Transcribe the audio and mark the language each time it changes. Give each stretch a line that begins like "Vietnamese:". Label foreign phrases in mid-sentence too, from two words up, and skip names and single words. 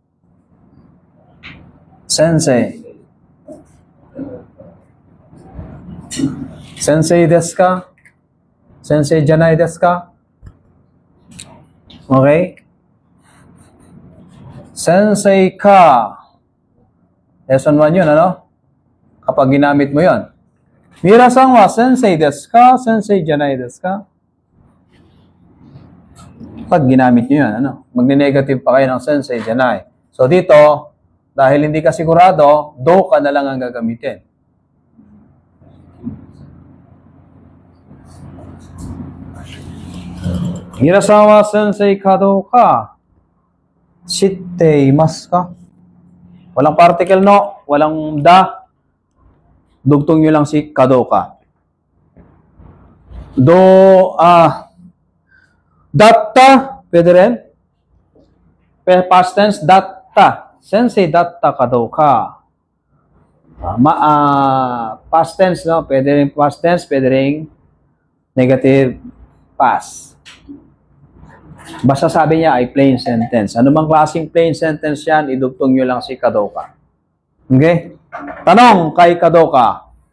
Japanese: Sensei. Sensei desu ka? Sensei janai desu ka? Okay? Sensei ka.
Filipino: Lesson 1 yun, ano? Kapag ginamit mo yon.
Japanese: Mira-san wa sensei desu ka? Sensei janai desu ka?
Filipino: Pag ginamit nyo yan, ano? Magne-negative pa kayo ng
Japanese: sensei janai.
Filipino: So dito, dahil hindi ka sigurado,
Japanese: do ka
Filipino: na lang ang gagamitin.
Japanese: Mira-san wa sensei ka do ka? Shiteimasu ka?
Filipino: Walang particle no, walang da. Dugtong nyo lang si kadoka. Datta, pwede rin.
English: Past tense,
Filipino: datta.
Japanese: Sensei datta kadoka.
English: Past tense, no?
Filipino: Pwede rin
English: past tense,
Filipino: pwede rin
English: negative past.
Filipino: Basta sabi niya ay
English: plain sentence.
Filipino: Ano mang klaseng
English: plain sentence
Filipino: yan, idugtong nyo lang si kadoka. Okay? Tanong kay kadoka.